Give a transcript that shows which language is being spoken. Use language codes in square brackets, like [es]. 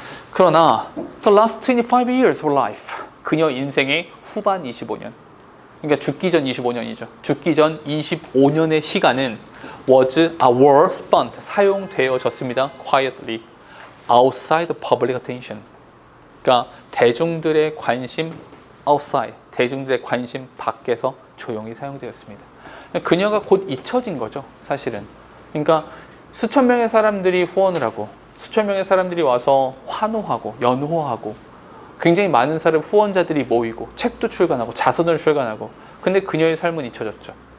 [ko] 그러나 [en] the last 25 years of her life. [ko] 그녀 인생의 후반 25년. 그러니까 죽기 전 25년이죠. 죽기 전 25년의 시간은 [en] were spent, [ko] 사용되어졌습니다. [en] quietly, outside public attention. [ko] 그러니까 대중들의 관심 outside, 대중들의 관심 밖에서 조용히 사용되었습니다. 그녀가 곧 잊혀진 거죠, 사실은. 그러니까 수천 명의 사람들이 후원을 하고 수천 명의 사람들이 와서 환호하고 연호하고 굉장히 많은 사람 후원자들이 모이고 책도 출간하고 자서전을 출간하고 근데 그녀의 삶은 잊혀졌죠.